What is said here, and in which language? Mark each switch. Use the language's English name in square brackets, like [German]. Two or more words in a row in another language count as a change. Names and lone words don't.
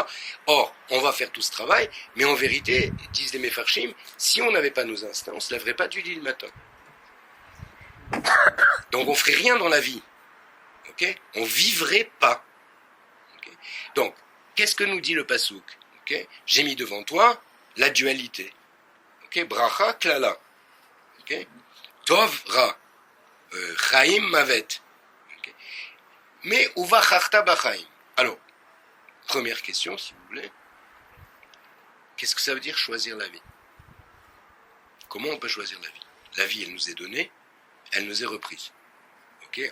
[French] Or, on va faire tout ce travail, mais en vérité, disent les Mefarshim, si on n'avait pas nos instincts, on ne se lèverait pas du lit le matin. Donc on ne ferait rien dans la vie. Okay? On ne vivrait pas. Okay? Donc, qu'est-ce que nous dit le Passouk? Okay? J'ai mis devant toi la dualité. Okay? [Hebrew] ברכה, קללה. [French] Okay? [Hebrew] טוב, רע. חיים, מוות. [French] Okay? Mais [Hebrew] ובחרת בחיים. [French] Alors, première question, si vous voulez. Qu'est-ce que ça veut dire choisir la vie? Comment on peut choisir la vie? La vie, elle nous est donnée, elle nous est reprise. Okay?